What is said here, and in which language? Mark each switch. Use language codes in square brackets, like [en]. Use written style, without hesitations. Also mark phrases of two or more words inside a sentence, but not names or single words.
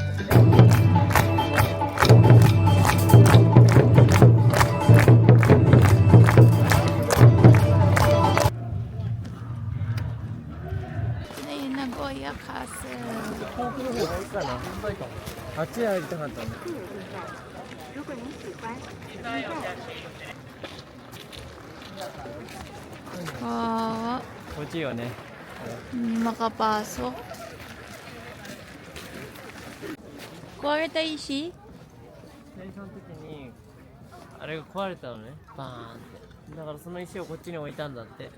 [tl] Ayun, Nagoya Castle. [ja] あっちに入りたかったんだ。 [tl] Kawawa. [ja] こっちよね。 [tl] Hindi makapasok. Kuwari tayo si? [ja] その時にあれが壊れたのね。バーンって。だからその石をこっちに置いたんだって。